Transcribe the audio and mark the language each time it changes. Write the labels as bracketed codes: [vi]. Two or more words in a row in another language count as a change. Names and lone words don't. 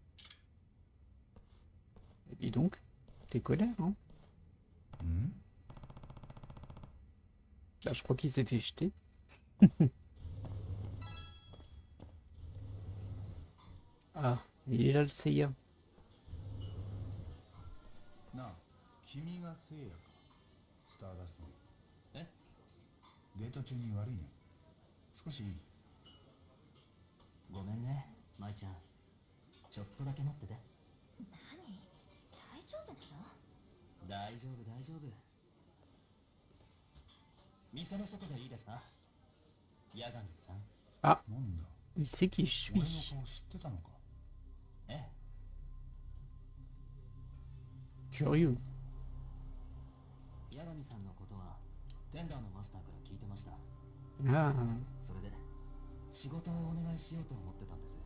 [fr] Et dis donc, t'es colère, hein? [ja] うん [fr] Bah, je crois qu'il s'est fait jeter. Ah, il est là le Seiya. [ja] なあ君が聖夜かスターダストえデート中に悪いね少しいいごめんね舞ちゃんちょっとだけ待ってて何大丈夫なの？大丈夫大丈夫店の外でいいですか八神さんなんだ [fr] Il sait qui je [ja] 俺の [fr] suis. [ja] 顔知ってたのかええ [fr] Curieux. [ja] 八神さんのことはテンダーのマスターから聞いてました Ah, それで仕事をお願いしようと思ってたんです